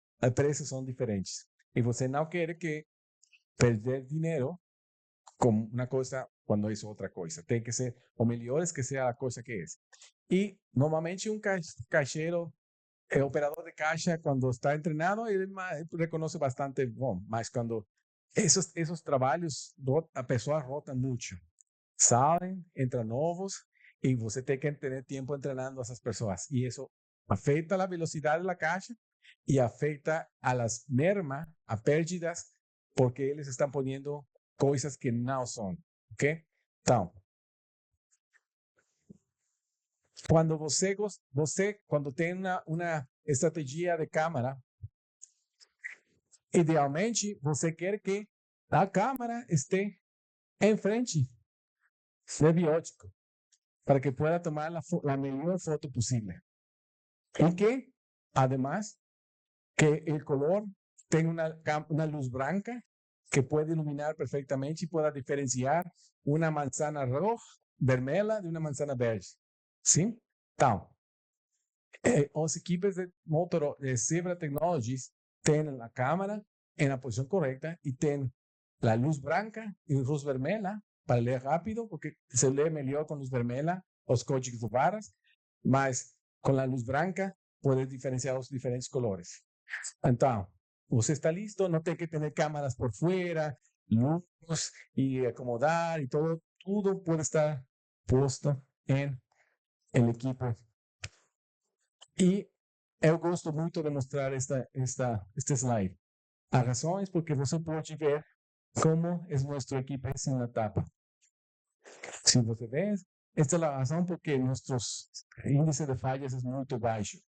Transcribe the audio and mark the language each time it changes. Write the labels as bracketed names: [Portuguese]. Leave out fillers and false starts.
[Spanish] Los precios son diferentes. Y você no quiere que perder dinero con una cosa cuando es otra cosa. Tiene que ser, o mejor es que sea la cosa que es. Y normalmente un cajero, el operador de caja, cuando está entrenado, él reconoce [Portuguese] bastante bom, mas [Spanish] cuando esos trabajos, [Portuguese] a pessoa [Spanish] rota mucho. Salen, entran nuevos y [Portuguese] você tem [Spanish] que tener tiempo entrenando a esas personas. Y eso afecta la velocidad de la caja y afecta a las mermas, a pérdidas, porque ellos están poniendo cosas que no son. ¿Ok? [Portuguese] Então, cuando você cuando tem uma estratégia de câmera, idealmente você quer que a câmera esteja em frente de biótico, [Spanish] para que pueda tomar la mejor foto posible. Y que, además, que el color tenga una luz blanca que puede iluminar perfectamente y pueda diferenciar una manzana roja, vermelha, de una manzana verde. ¿Sí? Então, los equipos de Zebra Technologies tienen la cámara en la posición correcta y tienen la luz blanca y la luz vermelha para leer rápido, porque se lee mejor con luz vermelha los códigos de barras, mas con la luz blanca puedes diferenciar los diferentes colores. Entonces, usted está listo, no tiene que tener cámaras por fuera, luz y acomodar y todo puede estar puesto en el equipo. [Portuguese] Y eu gosto muito de mostrar este slide. A razão é porque você pode ver como é nosso equipo [Spanish] sin la tapa. [Portuguese] Se você vê, esta é a razão porque nossos índice de falhas é muito baixo.